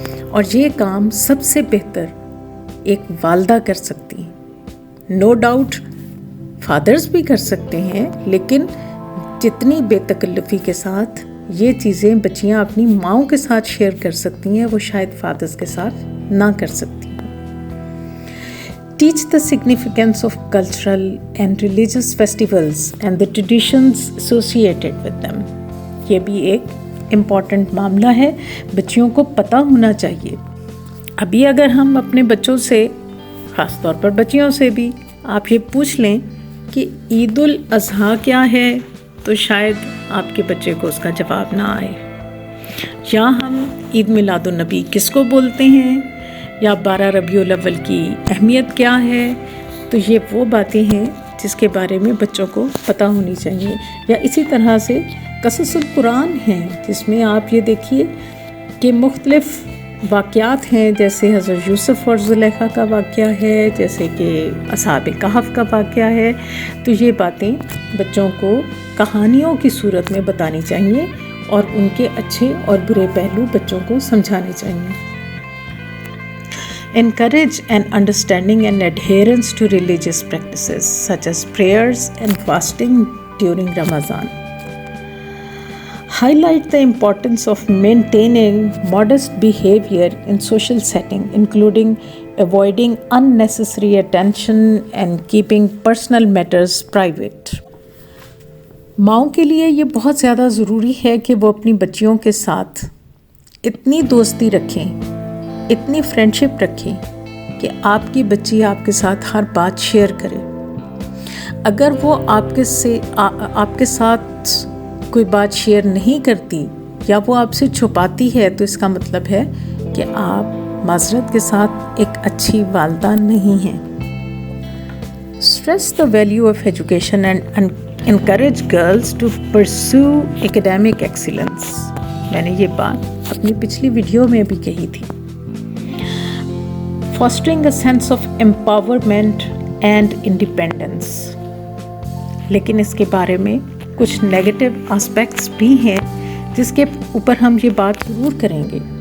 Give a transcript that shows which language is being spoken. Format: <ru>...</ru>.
<hi>और ये काम सबसे बेहतर एक वालदा कर सकती है। नो डाउट फादर्स भी कर सकते हैं, लेकिन जितनी बेतकल्लुफ़ी के साथ ये चीज़ें बच्चियाँ अपनी माँओं के साथ शेयर कर सकती हैं, वो शायद फादर्स के साथ ना कर सकती।</hi> <en>Teach the significance of cultural and religious festivals and the traditions associated with them.</en> <hi>ये भी एक इम्पॉर्टेंट मामला है, बच्चियों को पता होना चाहिए। अभी अगर हम अपने बच्चों से, ख़ास तौर पर बच्चियों से भी, आप ये पूछ लें कि ईद उल अज़हा क्या है, तो शायद आपके बच्चे को उसका जवाब ना आए। या हम ईद मिलादुन नबी किसको बोलते हैं, या 12 रबीउल अव्वल की अहमियत क्या है, तो ये वो बातें हैं जिसके बारे में बच्चों को पता होनी चाहिए। या इसी तरह से क़ससुल कुरान हैं, जिसमें आप ये देखिए कि मुख्तलिफ़ वाक़यात हैं, जैसे हज़रत यूसुफ़ और ज़ुलेखा का वाक़या है, जैसे कि असहाब कहफ़ का वाक़या है। तो ये बातें बच्चों को कहानियों की सूरत में बतानी चाहिए और उनके अच्छे और बुरे पहलू बच्चों को समझाने चाहिए।</hi> <en>Encourage an understanding and adherence to religious practices such as prayers and fasting during Ramadan. Highlight the importance of maintaining modest behavior in social setting, including avoiding unnecessary attention and keeping personal matters private.</en> <hi>माँओं के लिए ये बहुत ज़्यादा ज़रूरी है कि वो अपनी बच्चियों के साथ इतनी दोस्ती रखें, इतनी फ्रेंडशिप रखें कि आपकी बच्ची आपके साथ हर बात शेयर करे। अगर वो आपके साथ कोई बात शेयर नहीं करती या वो आपसे छुपाती है, तो इसका मतलब है कि आप माज़रत के साथ एक अच्छी वालिदा नहीं हैं।</hi> <en>Stress the value of education and encourage girls to pursue academic excellence.</en> <hi>मैंने ये बात अपनी पिछली वीडियो में भी कही थी।</hi> <en>Fostering a sense of empowerment and independence.</en> <hi>लेकिन इसके बारे में कुछ नेगेटिव एस्पेक्ट्स भी हैं जिसके ऊपर हम ये बात ज़रूर करेंगे।</hi>